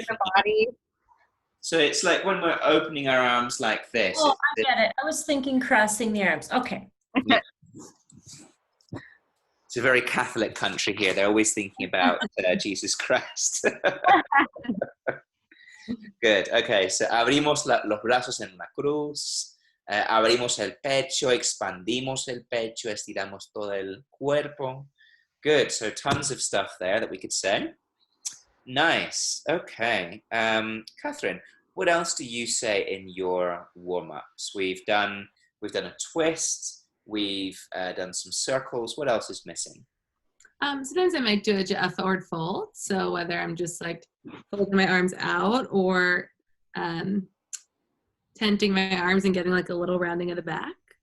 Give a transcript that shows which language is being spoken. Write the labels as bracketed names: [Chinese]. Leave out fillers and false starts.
[English] The body. So it's like when we're opening our arms like this. Oh, I get it. I was thinking crossing the arms. Okay. It's a very Catholic country here. They're always thinking about Jesus Christ. Good. Okay, so [Spanish] abrimos los brazos en una cruz. Abrimos el pecho, expandimos el pecho, estiramos todo el cuerpo. [English] Good. So tons of stuff there that we could say. Nice. Okay. Catherine, what else do you say in your warm-ups? We've done a twist. We've done some circles. What else is missing? Sometimes I might do a forward fold. So whether I'm just like folding my arms out or tenting my arms and getting like a little rounding of the back.